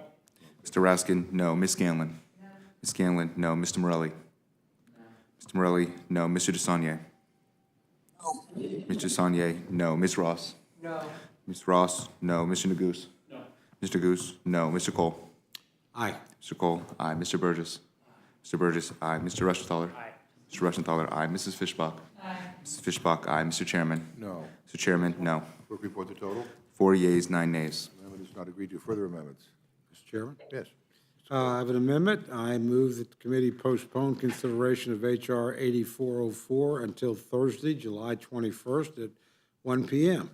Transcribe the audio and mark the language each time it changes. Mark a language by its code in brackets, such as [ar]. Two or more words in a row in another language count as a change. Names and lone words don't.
[en] Mr. Raskin, no. Ms. Scanlon. Ms. Scanlon, no. Mr. Morelli. Mr. Morelli, no. Mr. DeSaulnier. No. Mr. DeSaulnier, no. Ms. Ross. No. Ms. Ross, no. Mr. Neguse. No. Mr. Goose, no. Mr. Cole. Aye. Mr. Cole, aye. Mr. Burgess. Mr. Burgess, aye. Mr. Rushenthaler. Aye. Mr. Rushenthaler, aye. Mrs. Fishbach. Aye. Mrs. Fishbach, aye. Mr. Chairman. No. Mr. Chairman, no. Clerk report the total. 4 yeas, 9 nays. Amendment is not agreed to. Further amendments? Mr. Chairman? Yes. I have an amendment. I move that the committee postpone consideration of H.R. 8404 until Thursday, July 21st at 1 p.m.